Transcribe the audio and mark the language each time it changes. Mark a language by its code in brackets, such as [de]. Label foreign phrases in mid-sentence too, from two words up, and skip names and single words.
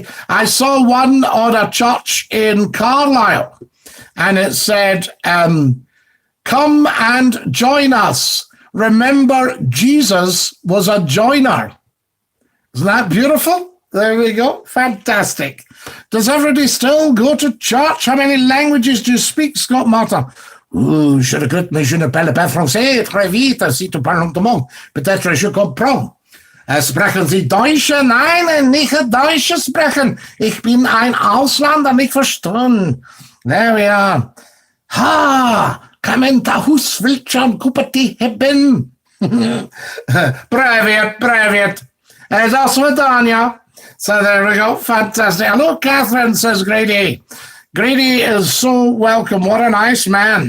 [en] I saw one on a church in Carlisle, and it said, come and join us. Remember, Jesus was a joiner. Isn't that beautiful? There we go. Fantastic. Does everybody still go to church? How many languages do you speak, Scott Martin? [fr] Je regrette, mais je ne parle pas français très vite. Si tu parles lentement, peut-être je comprends. [de] Sprechen Sie Deutsch? Nein, nicht Deutsch sprechen. Ich bin ein Ausländer, nicht verstanden. [en] There we are. Ha! Kamenta Huswildschirm Kupati hebben. Привет. That's Swadanya. So there we go. Fantastic. Hello, Catherine, says Grady. Grady is so welcome. What a nice man.